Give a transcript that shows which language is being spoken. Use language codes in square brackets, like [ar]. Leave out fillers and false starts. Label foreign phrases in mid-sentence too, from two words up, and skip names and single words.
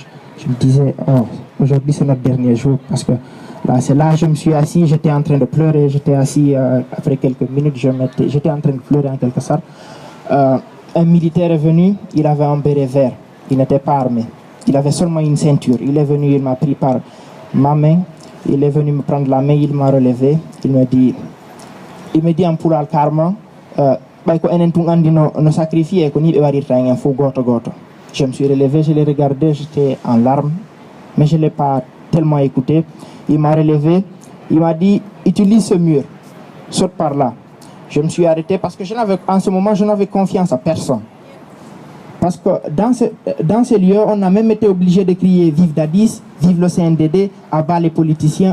[fr] Je me disais, oh, aujourd'hui c'est notre dernier jour parce que c'est là je me suis assis, j'étais en train de pleurer, j'étais assis après quelques minutes, j'étais en train de pleurer en quelque sorte. Un militaire est venu, il avait un béret vert, il n'était pas armé, il avait seulement une ceinture. Il est venu, il m'a pris par ma main, il est venu me prendre la main, il m'a relevé, il me dit en pulaar carrément, [ff] ɓay ko enen tun andi no sacrifié ko ni ɓe waɗirta en fo goto goto. [fr] Je me suis relevé, je l'ai regardé, j'étais en larmes, mais je ne l'ai pas tellement écouté. Il m'a relevé, il m'a dit, utilise ce mur, saute par là. Je me suis arrêté parce que en ce moment, je n'avais confiance à personne. Parce que dans ces lieux, on a même été obligé de crier vive Dadis, vive le CNDD, abat les politiciens.